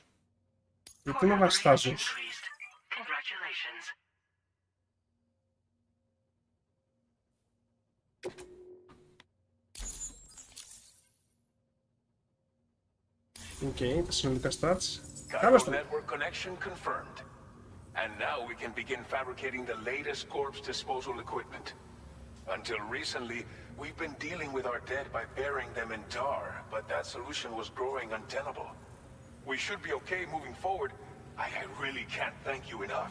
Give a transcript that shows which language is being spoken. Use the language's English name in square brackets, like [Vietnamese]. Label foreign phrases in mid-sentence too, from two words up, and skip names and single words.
[Greek] Γιατί είναι βαστάζος? Okay, τα συνολικά stats. Καλώς το. [English] Network connection confirmed. And now we can begin fabricating the latest corpse disposal equipment. Until recently, we've been dealing with our dead by burying them in tar, but that solution was growing untenable. We should be okay moving forward. I really can't thank you enough.